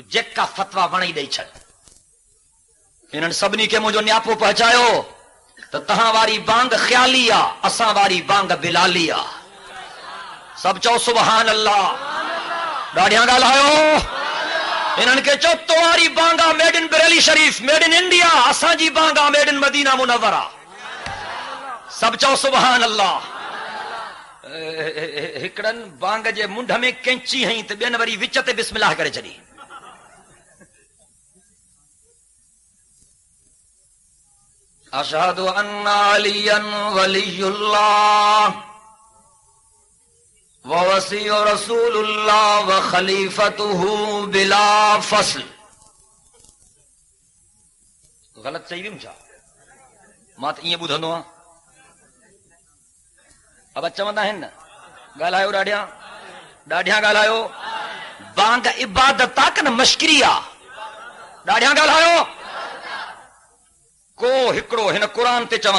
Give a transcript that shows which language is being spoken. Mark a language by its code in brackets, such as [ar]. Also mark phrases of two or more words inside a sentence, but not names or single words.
[sd] जेका फतवा वणी ॾेई छॾ इन्हनि सभिनी खे मुंहिंजो न्यापो पहुचायो त तव्हां वारी बांग ख़्याली आहे असां वारी बांग बिलाली आहे सभु चओ [ar] سبحان الله [sd] ॾाढिया ॻाल्हायो इन्हनि खे चओ तोवारी बांगा [en] made in [sd] बरेली शरीफ [en] made in India [sd] असांजी बांगा [en] made in [sd] मदीना मुनव्वरा सभु चओ [ar] سبحان الله [sd] हिकड़नि बांग जे मुंड में कैंची हई त ॿियनि वरी विच ते बिस्मिल्लाह करे छॾी [ar] أشهد أن عليا ولي الله ووصي رسول الله و خليفته بلا فصل [sd] गलत चई वियुमि छा मां त ईअं ॿुधंदो आहियां अब चवंदा आहिनि न ॻाल्हायो ॾाढिया ॻाल्हायो बांग इबादत आहे कि न मश्करी आहे ॾाढिया ॻाल्हायो को हिकिड़ो हिन क़ुरान ते चवां